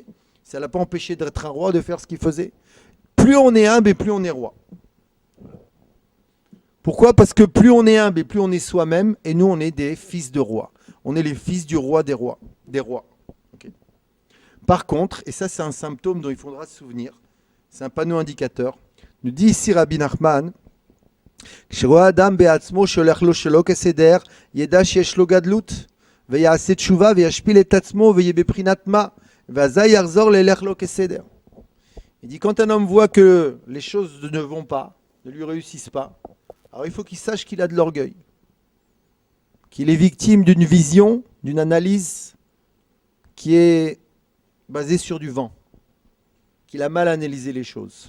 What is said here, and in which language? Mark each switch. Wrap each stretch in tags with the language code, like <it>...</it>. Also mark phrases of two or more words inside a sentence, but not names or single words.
<fr>Ça ne l'a pas empêché d'être un roi, de faire ce qu'il faisait. Plus on est humble et plus on est roi. Pourquoi? Parce que plus on est humble et plus on est soi-même, et nous on est des fils de roi. On est les fils du roi des rois. Okay. Par contre, et ça c'est un symptôme dont il faudra se souvenir, c'est un panneau indicateur, nous dit ici Rabbi Nachman,</fr> <he>כשרואה אדם בעצמו שהולך לו שלא כסדר, ידע שיש לו גדלות, ויעשה תשובה וישפיל את עצמו ויהיה בבחינת מה, ואזי יחזור ללך לו כסדר.</he> <fr>Il dit quand un homme voit que les choses ne vont pas, ne lui réussissent pas, alors il faut qu'il sache qu'il a de l'orgueil, qu'il est victime d'une vision, d'une analyse qui est basée sur du vent, qu'il a mal analysé les choses.</fr>